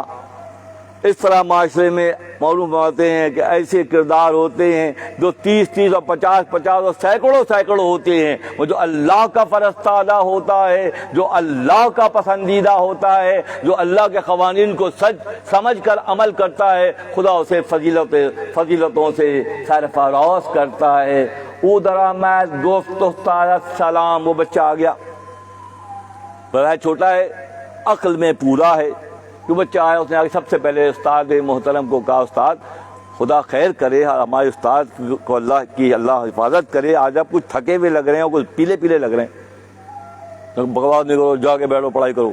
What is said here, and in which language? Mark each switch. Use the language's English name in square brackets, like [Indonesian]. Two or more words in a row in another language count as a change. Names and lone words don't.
[Urdu] اس طرح معاشرے میں معلوم ہوتے ہیں کہ ایسے کردار ہوتے ہیں جو 30 اور 50 اور سینکڑوں ہوتے ہیں۔ وہ جو اللہ کا فرستادہ ہوتا ہے، جو اللہ کا پسندیدہ ہوتا ہے، جو اللہ کے قوانین کو سمجھ کر عمل کرتا ہے، خدا اسے فضیلتوں سے سرفراز کرتا ہے۔ [Persian] او درآمد گفت استاد سلام، [Urdu] وہ بچہ آ گیا، بڑا چھوٹا ہے، عقل میں پورا ہے۔ جو بچہ آیا اس نے آگے سب سے پہلے استاد محترم کو کہا، استاد خدا خیر کرے، ہمارے استاد کو اللہ حفاظت کرے، آج آپ کچھ تھکے ہوئے لگ رہے ہیں اور کچھ پیلے لگ رہے ہیں، بکواس نہیں کرو، جا کے بیٹھو پڑھائی کرو۔